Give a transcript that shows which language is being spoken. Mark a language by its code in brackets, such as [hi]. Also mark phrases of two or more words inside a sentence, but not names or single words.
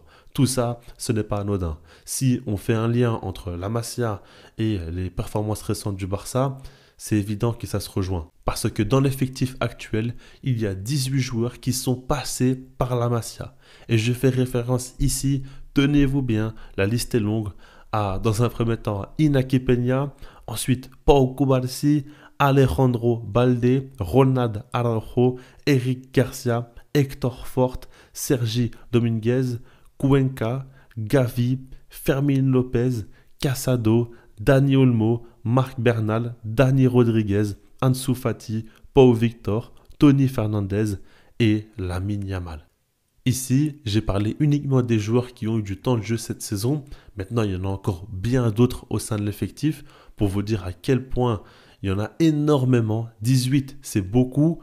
[fr] Tout ça, ce n'est pas anodin. Si on fait un lien entre la Masia et les performances récentes du Barça, c'est évident que ça se rejoint. Parce que dans l'effectif actuel, il y a 18 joueurs qui sont passés par la Masia. Et je fais référence ici, tenez-vous bien, la liste est longue, à dans un premier temps Iñaki Peña, ensuite Pau Cubarsí, Alejandro Balde, Ronald Araujo, Eric Garcia, Héctor Fort, Sergi Dominguez, Cuenca, Gavi, Fermín López, Casado, Dani Olmo, Marc Bernal, Dani Rodriguez, Ansu Fati, Pau Victor, Tony Fernandez et Lamine Yamal. Ici, j'ai parlé uniquement des joueurs qui ont eu du temps de jeu cette saison. Maintenant, il y en a encore bien d'autres au sein de l'effectif pour vous dire à quel point il y en a énormément. 18, c'est beaucoup.